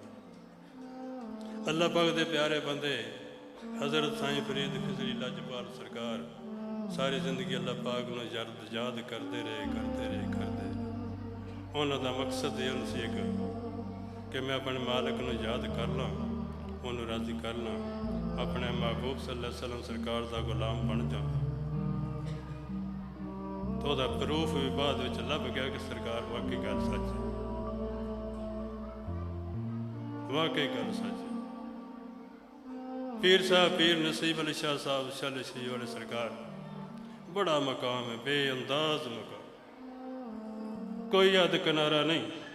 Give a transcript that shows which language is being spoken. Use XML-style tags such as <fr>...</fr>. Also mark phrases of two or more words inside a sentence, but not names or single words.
<pa>ਅੱਲਾਹ ਪਾਕ ਦੇ ਪਿਆਰੇ ਬੰਦੇ ਹਜ਼ਰਤ ਸਾਈਂ ਫਰੀਦ ਖਿਜ਼ਰੀ ਲਾਜਪਾਲ ਸਰਕਾਰ ਸਾਰੀ ਜ਼ਿੰਦਗੀ ਅੱਲਾਹ ਪਾਕ ਨੂੰ ਯਾਦ ਕਰਦੇ ਰਹੇ। ਉਹਨਾਂ ਦਾ ਮਕਸਦ ਇਹ ਸੀ ਕਿ ਮੈਂ ਆਪਣੇ ਮਾਲਕ ਨੂੰ ਯਾਦ ਕਰ ਲਾਂ, ਉਹਨੂੰ ਰਾਜ਼ੀ ਕਰ ਲਾਂ, ਆਪਣੇ महबूब</pa> <ar>صلى الله عليه وسلم</ar> <pa>ਸਰਕਾਰ ਦਾ ਗੁਲਾਮ ਬਣ ਜਾ। तो ਉਹਦਾ ਪ੍ਰੂਫ ਵੀ ਬਾਅਦ ਵਿੱਚ ਲੱਭ ਗਿਆ ਕਿ ਸਰਕਾਰ ਵਾਕਈ ਗੱਲ ਸੱਚ ਹੈ, ਵਾਕਈ ਗੱਲ ਸੱਚ ਹੈ। ਪੀਰ ਸਾਹਿਬ ਪੀਰ ਨਸੀਬ ਅਲੀ ਸ਼ਾਹ ਸਾਹਿਬ ਸ਼ਾਲੇ ਸ਼ੀ ਵਾਲੇ ਸਰਕਾਰ ਬੜਾ ਮਕਾਮ ਹੈ, ਬੇਅੰਦਾਜ਼ ਮਕਾਮ, ਕੋਈ ਹੱਦ ਕਿਨਾਰਾ ਨਹੀਂ।</pa>